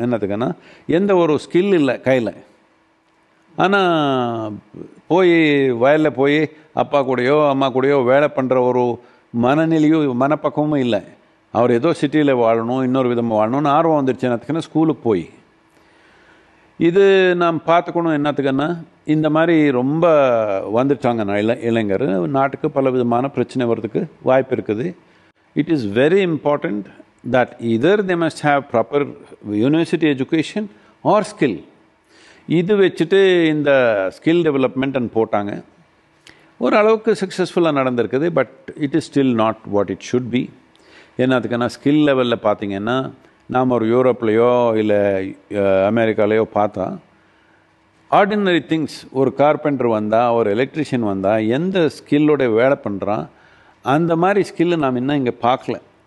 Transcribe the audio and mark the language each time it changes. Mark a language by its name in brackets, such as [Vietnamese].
[Tamil] என்னத்துக்குன்னா எந்த ஒரு ஸ்கில் இல்லை கையில். ஆனால் போய் வயலில் போய் அப்பா கூடயோ அம்மா கூடயோ வேலை பண்ணுற ஒரு மனநிலையோ மனப்பக்குவமும் இல்லை. அவர் ஏதோ சிட்டியில் வாழணும், இன்னொரு விதமாக வாழணும்னு ஆர்வம் வந்துடுச்சு. என்னத்துக்குன்னா ஸ்கூலுக்கு போய் இது நாம் பார்த்துக்கணும். என்னத்துக்குன்னா இந்த மாதிரி ரொம்ப வந்துட்டாங்க இளைஞர். நாட்டுக்கு பல விதமான பிரச்சனை வர்றதுக்கு வாய்ப்பு இருக்குது. [English] It is very important that either they must have proper university education or skill. [Tamil] இது வச்சுட்டு இந்த ஸ்கில் டெவலப்மெண்ட் போட்டாங்க. ஓரளவுக்கு சக்ஸஸ்ஃபுல்லாக நடந்திருக்குது. [English] But it is still not what it should be. [Tamil] என்னத்துக்குன்னா skill லெவலில் பார்த்தீங்கன்னா நாம் ஒரு யூரோப்லேயோ இல்லை அமெரிக்காலேயோ பார்த்தா ஆர்டினரி திங்ஸ், ஒரு கார்பெண்டர் வந்தால், ஒரு எலக்ட்ரிஷியன் வந்தால் எந்த ஸ்கில்லோட வேலை பண்ணுறான் அந்த மாதிரி ஸ்கில்லு நாம் இன்னும் இங்கே பார்க்கல.